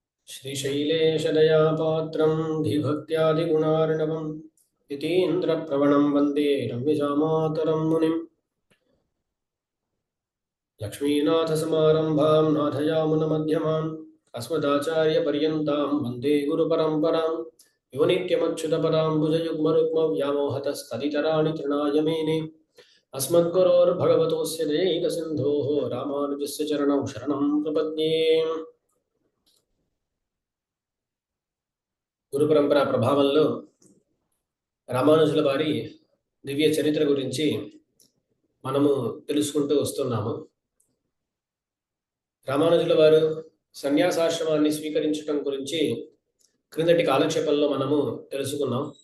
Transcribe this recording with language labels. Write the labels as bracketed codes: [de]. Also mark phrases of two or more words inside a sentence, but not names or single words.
[sa] श्रीशैलेशदयापात्रं धीभक्त्यादिगुणार्णवं यतीन्द्रप्रवणं वन्दे रम्यजामातरं मुनिं लक्ष्मीनाथसमारम्भां नाथयामुनमध्यमाम् अस्मदाचार्यपर्यन्तां वन्दे गुरुपरम्परां यो नित्यमच्युतपदाम्बुजयुग्मरुग्मव्यामोहतस्तदितराणि तृणाय मेने अस्मद्गुरोर्भगवतोऽस्य दयैकसिन्धोः रामानुजस्य चरणौ शरणं प्रपद्ये। [te] గురు పరంపర ప్రభావంలో రామానుజుల వారి దివ్య చరిత్ర గురించి మనము తెలుసుకుంటూ వస్తున్నాము. రామానుజుల వారు సన్యాసాశ్రమాన్ని స్వీకరించడం గురించి క్రిందటి కాలక్షేపంలో మనము తెలుసుకున్నాం.